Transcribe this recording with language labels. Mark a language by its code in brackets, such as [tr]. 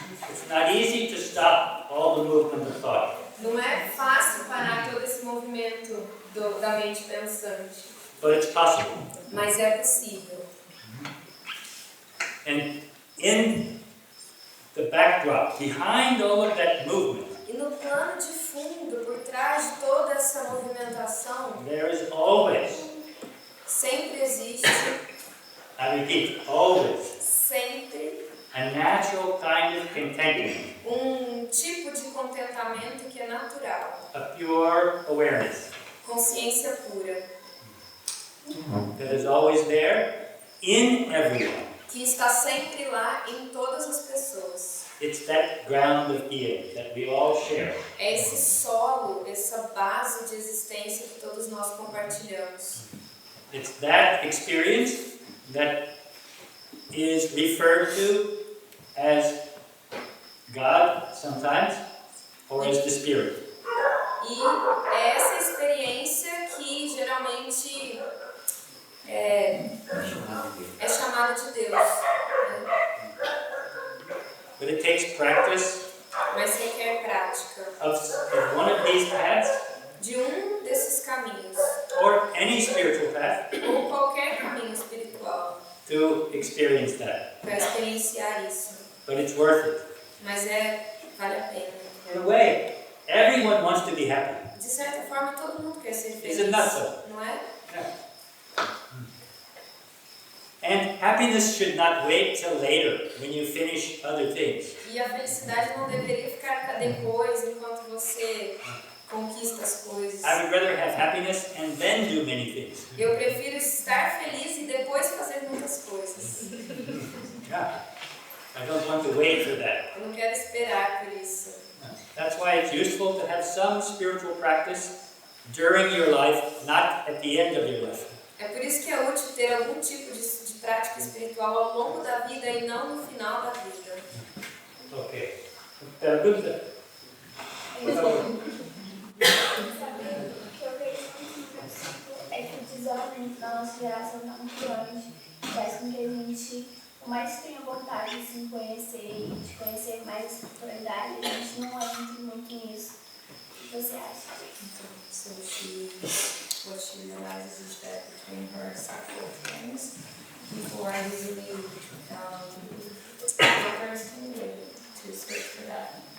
[en] It's not easy to stop all the movement of thought. [pt] Não é fácil parar todo esse movimento da mente pensante, [en] But it's possible. [pt] mas é possível. [en] And in the backdrop, behind all of that movement, [pt] E no plano de fundo, por trás de toda essa movimentação, [en] there is always, [pt] sempre existe, [en] I repeat, always, [pt] sempre, [en] a natural kind of contentment, [pt] um tipo de contentamento que é natural. [en] a pure awareness [pt] Consciência pura, [en] that is always there in everyone. [pt] que está sempre lá em todas as pessoas. [en] It's that ground of being that we all share. [pt] É esse solo, essa base de existência que todos nós compartilhamos. [en] It's that experience that is referred to as God sometimes, or as the Spirit. [pt] E é essa experiência que geralmente é chamada de Deus. Né? [en] But it takes practice [pt] Mas requer prática [en] of one of these paths, [pt] de desses caminhos, [en] or any spiritual path, [pt] ou qualquer caminho espiritual. [en] to experience that. [pt] para experienciar isso. [en] But it's worth it. [pt] Mas vale a pena. [en] In a way, everyone wants to be happy. [pt] De certa forma, todo mundo quer ser feliz. [en] Is it not so? [pt] Não é? [en] Yeah. And happiness should not wait till later, when you finish other things. [pt] E a felicidade não deveria ficar para depois, enquanto você conquista as coisas. [en] I would rather have happiness and then do many things. [pt] Eu prefiro estar feliz e depois fazer muitas coisas. [en] Yeah. I don't want to wait for that. [pt] Eu não quero esperar por isso. [en] That's why it's useful to have some spiritual practice during your life, not at the end of your life. [pt] É por isso que é útil ter algum tipo de prática espiritual ao longo da vida e não no final da vida. Ok. Pergunta? Por favor. O que eu vejo muito é que o desordem da nossa geração está muito grande. Faz com que a gente, por mais que tenha vontade de se conhecer e de conhecer mais a espiritualidade, a gente não entra muito nisso. O que você acha? [en] So what she realizes is that between her sexual friends, people are usually focused to switch for that.